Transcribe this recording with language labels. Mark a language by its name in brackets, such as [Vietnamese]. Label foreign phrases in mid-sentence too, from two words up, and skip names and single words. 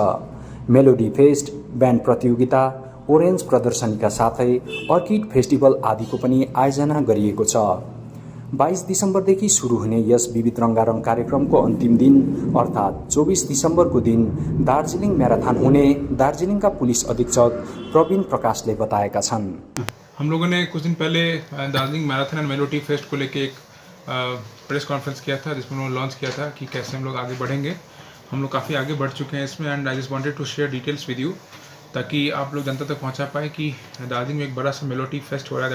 [Nepali] मेलोडी फेस्ट, ब्यान्ड प्रतियोगिता, ओरेन्ज प्रदर्शनीका साथै अर्किड फेस्टिभल आदिको पनि आयोजना गरिएको छ। 22 दिसम्बरदेखि सुरु हुने यस विविध रङ्गारङ कार्यक्रमको अन्तिम दिन अर्थात् 24 दिसम्बरको दिन दार्जिलिङ म्याराथन हुने दार्जिलिङका पुलिस अधीक्षक प्रवीण प्रकाशले बताएका छन्। [Hindi] हम लोगों ने कुछ दिन पहले दार्जिलिंग मैराथन एंड मेलोडी फेस्ट को लेके एक [English] press conference [Hindi] किया था, जिसमें उन्होंने लॉन्च किया था कि कैसे हम लोग आगे बढ़ेंगे। हम लोग काफ़ी आगे बढ़ चुके हैं इसमें, [English] and I just wanted to share details with you, [Hindi] ताकि आप लोग जनता तक पहुंचा पाए कि दार्जिलिंग में एक बड़ा सा मेलोडी फेस्ट हो रहा है।